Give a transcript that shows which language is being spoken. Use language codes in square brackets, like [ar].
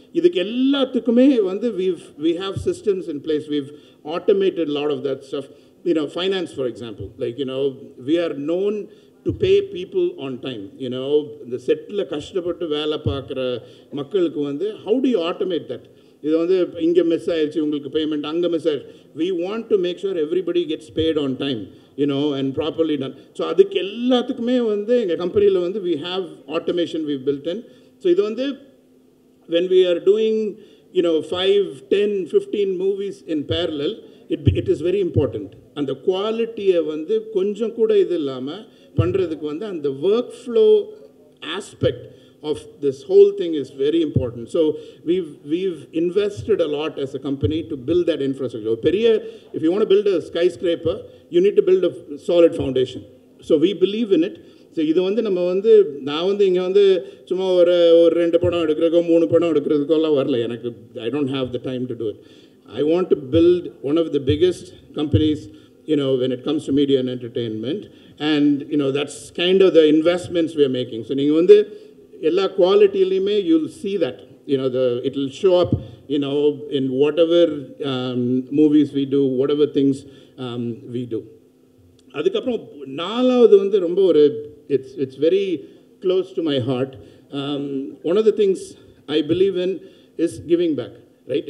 [ta] இதுக்கு எல்லாத்துக்குமே வந்து [en] we have systems in place. We've automated a lot of that stuff. You know, finance, for example, like, you know, we are known to pay people on time. You know, the setla [ta] கஷ்டப்பட்டு வேலை பார்க்குற மக்களுக்கு வந்து [en] how do you automate that? [ta] இது வந்து இங்கே miss ஆயிடுச்சு உங்களுக்கு பேமெண்ட் அங்கே மிஸ் ஆயிடுச்சு. [en] We want to make sure everybody gets paid on time, you know, and properly done. So [ta] அதுக்கு எல்லாத்துக்குமே வந்து எங்கள் கம்பெனியில் வந்து [en] we have automation we've built in. So [ta] இது வந்து [en] when we are doing, you know, 5, 10, 15 movies in parallel, it is very important. And the quality [ta] வந்து கொஞ்சம் கூட இது இல்லாமல் பண்ணுறதுக்கு வந்து அந்த [en] work flow aspect of this whole thing is very important. So we've invested a lot as a company to build that infrastructure. If you want to build a skyscraper, you need to build a solid foundation. So we believe in it. [ta] So இது வந்து நம்ம வந்து நான் வந்து இங்கே வந்து சும்மா ஒரு 2 படம் எடுக்கிறதுக்கோ 3 படம் எடுக்கிறதுக்கோலாம் வரல. எனக்கு [en] I don't have the time to do it. I want to build one of the biggest companies, you know, when it comes to media and entertainment. And, you know, that's kind of the investments we are making. So [ta] நீங்கள் வந்து எல்லா குவாலிட்டிலையுமே [en] you'll see that. You know, it will show up, you know, in whatever movies we do, whatever things we do. [ta] அதுக்கப்புறம் நாலாவது வந்து ரொம்ப ஒரு [en] it's very close to my heart. One of the things I believe in is giving back, right?